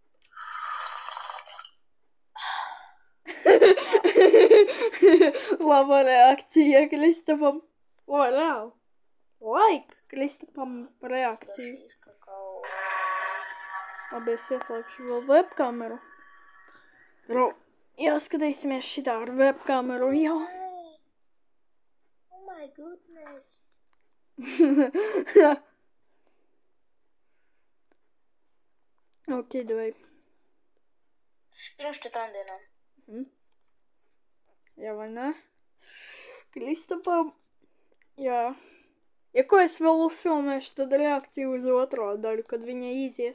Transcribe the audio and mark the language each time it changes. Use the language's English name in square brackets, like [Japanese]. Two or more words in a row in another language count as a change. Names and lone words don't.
[Latvian] Laba reakcija Kristapam. Reāli. Laika Kristapam reakciju. Dažīs kakao. Labi, es ieslēgšu vēl webkameru. Jāskatīsimies šitā ar webkameru jau. [English] Oh my goodness. [Russian] Ok, davai. [Latvian] Pirms 4 dienām. Jā, vai ne? Kristapam. Jā. Ja ko es vēl uzfilmēšu, tad reakciju uz otro daļu, kad viņa izies.